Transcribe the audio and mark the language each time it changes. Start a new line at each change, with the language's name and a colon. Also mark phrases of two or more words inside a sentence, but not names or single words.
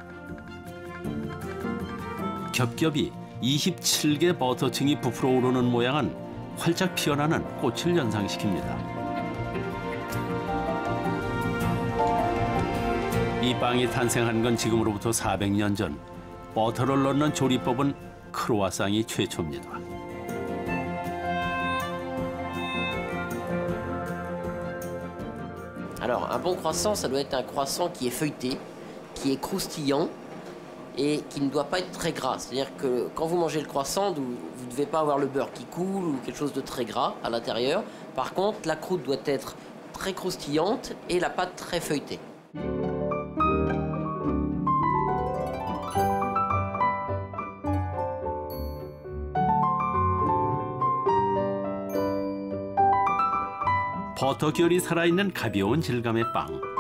Korean: 겹겹이 27개 버터층이 부풀어 오르는 모양은 활짝 피어나는 꽃을 연상시킵니다. 이 빵이 탄생한 건 지금으로부터 400년 전. 버터를 넣는 조리법은 크루아상이 최초입니다.
French: Alors, un bon croissant, ça doit être un croissant qui est feuilleté, qui est croustillant et qui ne doit pas être très gras. C'est-à-dire que quand vous mangez le croissant, vous ne devez pas avoir le beurre qui coule ou quelque chose de très gras à l'intérieur. Par contre, la croûte doit être très croustillante et la pâte très feuilletée.
Korean: 버터 결이 살아있는 가벼운 질감의 빵.